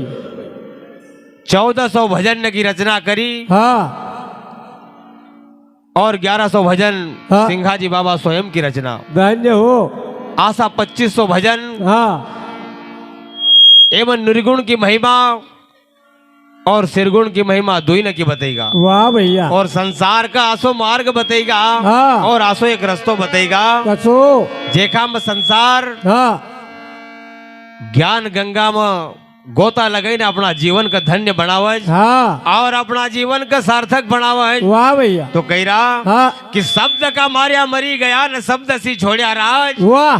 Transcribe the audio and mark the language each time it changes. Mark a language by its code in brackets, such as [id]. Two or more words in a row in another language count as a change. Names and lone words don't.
[hi] 1400 भजन की रचना करी और 1100 भजन सिंघाजी बाबा स्वयं की रचना। धन्य हो। [noe] आशा 2500 भजन एवं निर्गुण की महिमा और सिरगुण की महिमा दुई न की बतेगा। [hi] वाह भैया। [noe] और संसार का आसो मार्ग बतेगा और आसो एक रस्तो बतेगा। जेखा में संसार ज्ञान गंगा में गोता लगे न अपना जीवन का धन्य बनावे और अपना जीवन का सार्थक बनावे। [hi] वाह भैया। [noe] तो कह रहा कि शब्द का मारिया मरी गया न शब्द सी छोड़िया राज। [hi] वाह।